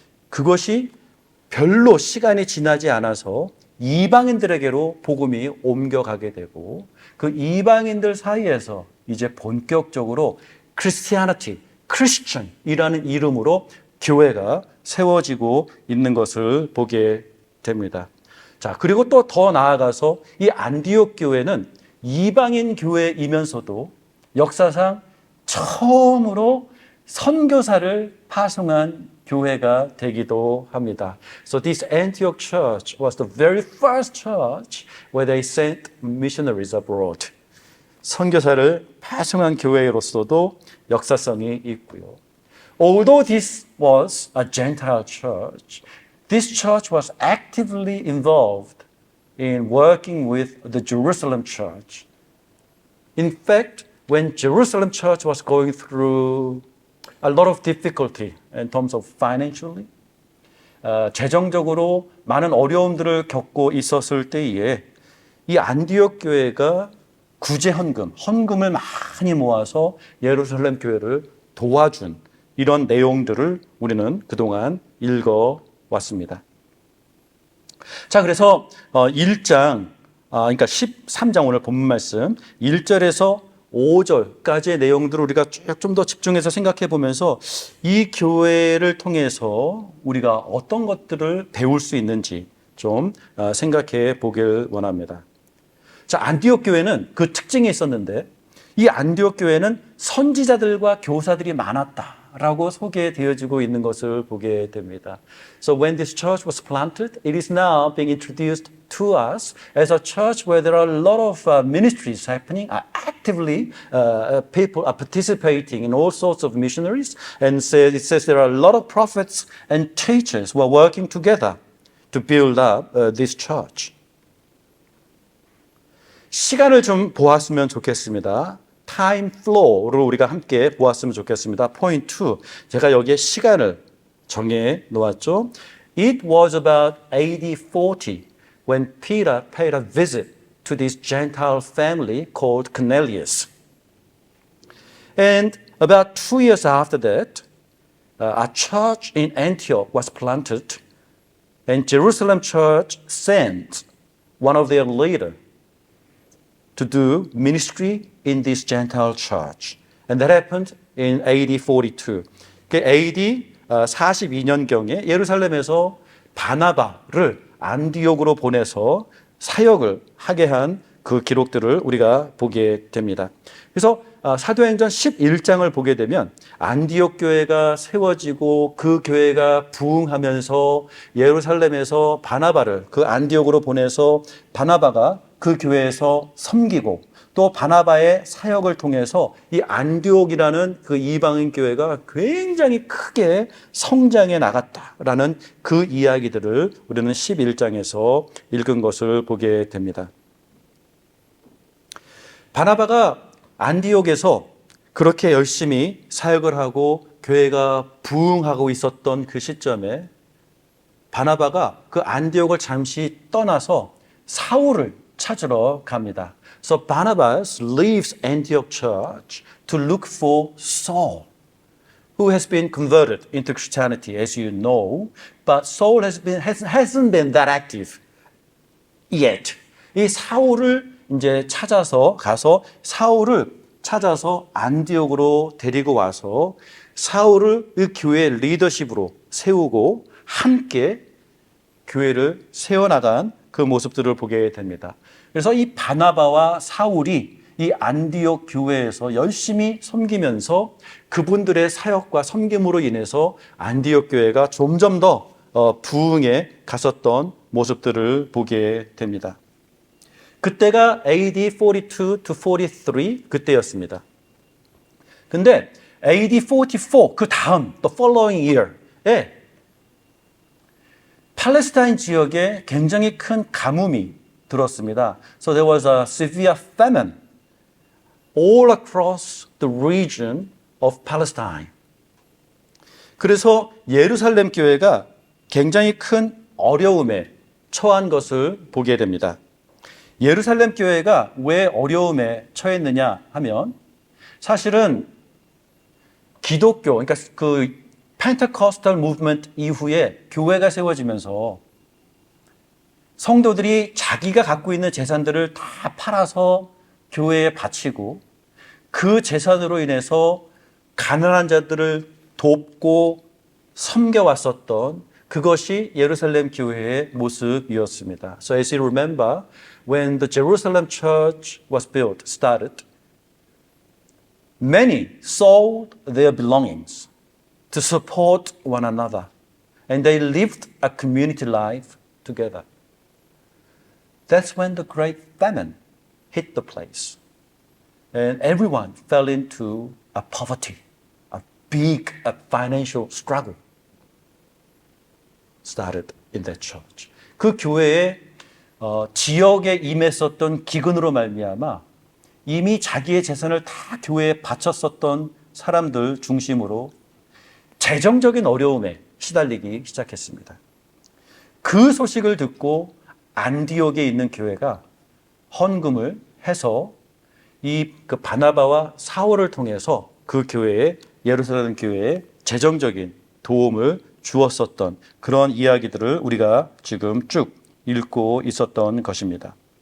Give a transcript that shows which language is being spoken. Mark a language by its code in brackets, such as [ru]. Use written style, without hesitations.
[ko] 그것이 별로 시간이 지나지 않아서 이방인들에게로 복음이 옮겨가게 되고 그 이방인들 사이에서 이제 본격적으로 Christianity, Christian이라는 이름으로 교회가 세워지고 있는 것을 보게 됩니다. 자, 그리고 또 더 나아가서 이 안디옥 교회는 이방인 교회이면서도 역사상 처음으로 선교사를 파송한 교회가 되기도 합니다. [en] So this Antioch church was the very first church where they sent missionaries abroad. [ko] 선교사를 파송한 교회로서도 역사성이 있고요. [en] Although this was a Gentile church, this church was actively involved in working with the Jerusalem church. In fact, when Jerusalem church was going through a lot of difficulty in terms of financially, [ko] 재정적으로 많은 어려움들을 겪고 있었을 때에 이 안디옥 교회가 구제 헌금을 많이 모아서 예루살렘 교회를 도와준 이런 내용들을 우리는 그동안 읽어왔습니다. 자, 그래서 1장, 그러니까 13장 오늘 본문 말씀 1절에서 5절까지의 내용들을 우리가 좀 더 집중해서 생각해 보면서 이 교회를 통해서 우리가 어떤 것들을 배울 수 있는지 좀 생각해 보길 원합니다. 자, 안디옥 교회는 그 특징이 있었는데 이 안디옥 교회는 선지자들과 교사들이 많았다라고 소개되어지고 있는 것을 보게 됩니다. [en] So when this church was planted, it is now being introduced to us as a church where there are a lot of ministries happening, actively people are participating in all sorts of missionaries, and it says there are a lot of prophets and teachers who are working together to build up this church. [ko] 시간을 좀 보았으면 좋겠습니다. Time flow를 우리가 함께 보았으면 좋겠습니다. [en] Point 2. [ko] 제가 여기에 시간을 정해 놓았죠. [en] It was about AD 40 when Peter paid a visit to this Gentile family called Cornelius. And about 2 years after that, a church in Antioch was planted, and Jerusalem church sent one of their leaders to do ministry in this Gentile church. And that happened in AD 42. [ko] AD 42년경에 예루살렘에서 바나바를 안디옥으로 보내서 사역을 하게 한 그 기록들을 우리가 보게 됩니다. 그래서 사도행전 11장을 보게 되면 안디옥 교회가 세워지고 그 교회가 부흥하면서 예루살렘에서 바나바를 그 안디옥으로 보내서 바나바가 그 교회에서 섬기고 또 바나바의 사역을 통해서 이 안디옥이라는 그 이방인 교회가 굉장히 크게 성장해 나갔다라는 그 이야기들을 우리는 11장에서 읽은 것을 보게 됩니다. 바나바가 안디옥에서 그렇게 열심히 사역을 하고 교회가 부흥하고 있었던 그 시점에 바나바가 그 안디옥을 잠시 떠나서 사울을 찾으러 갑니다. [en] So Barnabas leaves Antioch Church to look for Saul, who has been converted into Christianity, as you know, but Saul hasn't been that active yet. [ko] 이 사울을 이제 가서 사울을 찾아서 안디옥으로 데리고 와서 사울을 이 교회의 리더십으로 세우고 함께 교회를 세워나간 그 모습들을 보게 됩니다. 그래서 이 바나바와 사울이 이 안디옥 교회에서 열심히 섬기면서 그분들의 사역과 섬김으로 인해서 안디옥 교회가 점점 더 부흥에 갔었던 모습들을 보게 됩니다. 그때가 AD 42 to 43 그때였습니다. 근데 AD 44 그 다음 [en] the following year [ko] 에 팔레스타인 지역에 굉장히 큰 가뭄이 들었습니다. [en] So there was a severe famine all across the region of Palestine. [ko] 그래서 예루살렘 교회가 굉장히 큰 어려움에 처한 것을 보게 됩니다. 예루살렘 교회가 왜 어려움에 처했느냐 하면 사실은 기독교, 그러니까 그 펜테코스탈 무브먼트 이후에 교회가 세워지면서 성도들이 자기가 갖고 있는 재산들을 다 팔아서 교회에 바치고 그 재산으로 인해서 가난한 자들을 돕고 섬겨왔었던 그것이 예루살렘 교회의 모습이었습니다. [en] So as you remember, when the Jerusalem church was built, started, many sold their belongings to support one another, and they lived a community life together. That's when the great famine hit the place, and everyone fell into a poverty, a big financial struggle started in that church. [ko] 그 교회에 지역에 임했었던 기근으로 말미암아 이미 자기의 재산을 다 교회에 바쳤었던 사람들 중심으로 재정적인 어려움에 시달리기 시작했습니다. 그 소식을 듣고 안디옥에 있는 교회가 헌금을 해서 그 바나바와 사울을 통해서 그 교회에 예루살렘 교회에 재정적인 도움을 주었었던 그런 이야기들을 우리가 지금 쭉 읽고 있었던 것입니다.